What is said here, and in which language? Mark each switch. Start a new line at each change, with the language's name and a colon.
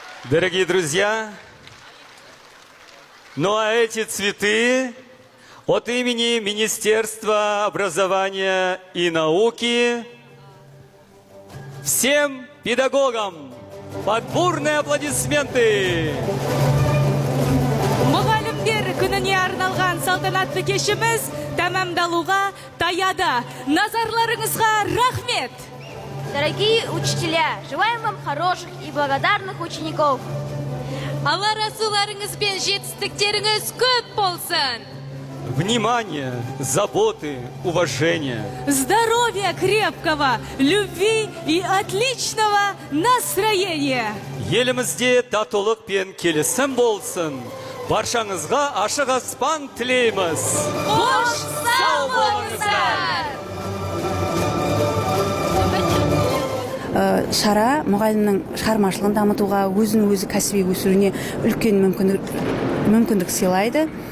Russian: Дорогие друзья, ну а эти цветы от имени Министерства образования и науки всем педагогам под бурные аплодисменты.
Kazakh: Мұғалімдер күніне арналған салтанатты кешіміз тәмамдалуға таяда. Назарларыңызға рахмет!
Russian: Дорогие учителя, желаем вам хороших и благодарных учеников.
Kazakh: Алла расуларыңыз бен жетістіктеріңіз көп болсын.
Russian: Внимание, заботы, уважение. Здоровья крепкого, любви и отличного настроения.
Kazakh: Елімізде татулық пен келісім болсын. Баршаңызға ашық аспан тілейміз. Қош сау болыңыздар! Шара мұғалімнің шығармашылығын дамытуға, өзін-өзі кәсіби өсіруіне үлкен мүмкіндік сыйлайды.